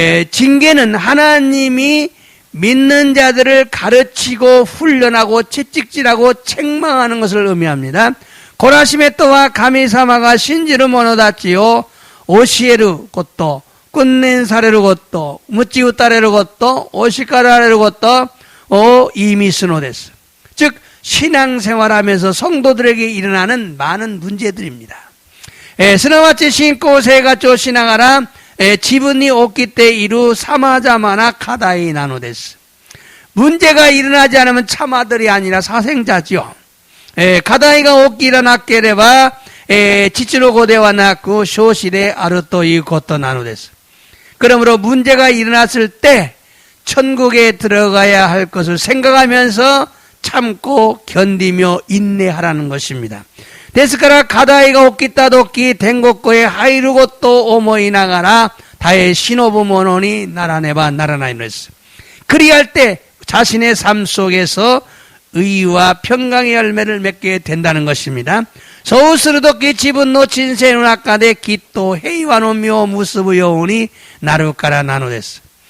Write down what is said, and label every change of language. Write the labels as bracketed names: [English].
[Korean] 징계는 하나님이 믿는 자들을 가르치고 훈련하고 채찍질하고 책망하는 것을 의미합니다. [Japanese] 懲らしめとは神様が信じる者たちを教えること、訓練されること、鞭打たれること、お叱られることを意味するのです。 [Korean] 즉 신앙생활하면서 성도들에게 일어나는 많은 문제들입니다. [Japanese] すなわち信仰生活をしながら自分に起きている様々な課題なのです。 [Korean] 문제가 일어나지 않으면 참아들이 아니라 사생자지요. [Japanese] 課題が起きらなければ父の子ではなく少子であるということなのです。 [Korean] 그러므로 문제가 일어났을 때 천국에 들어가야 할 것을 생각하면서 참고 견디며 인내하라는 것입니다. [Japanese] ですから課題が起きた時天国へ入ることを思いながら耐え忍ぶものにならねばならないのです。 [Korean] 그리할 때 자신의 삶 속에서 의와 평강의 열매를 맺게 된다는 것입니다. [Japanese] そうするとき自分の人生の中できっと平和の実を結ぶようになるからなのです。